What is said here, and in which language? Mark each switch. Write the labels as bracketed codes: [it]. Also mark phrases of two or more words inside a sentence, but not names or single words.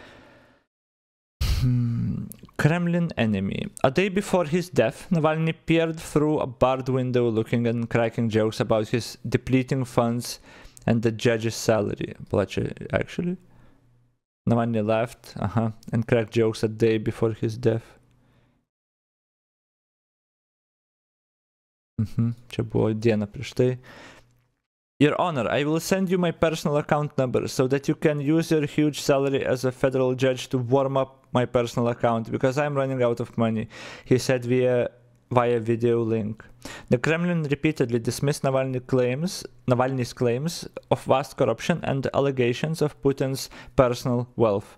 [en] Kremlin enemy. A day before his death, Navalny peered through a barred window looking and cracking jokes about his depleting funds and the judge's salary. Actually? Navalny laughed, and cracked jokes a day before his death. [lt] Čia buvo diena prieš tai. [en] Your Honor, I will send you my personal account number so that you can use your huge salary as a federal judge to warm up my personal account because I'm running out of money, he said via video link. The Kremlin repeatedly dismissed Navalny's claims of vast corruption and allegations of Putin's personal wealth.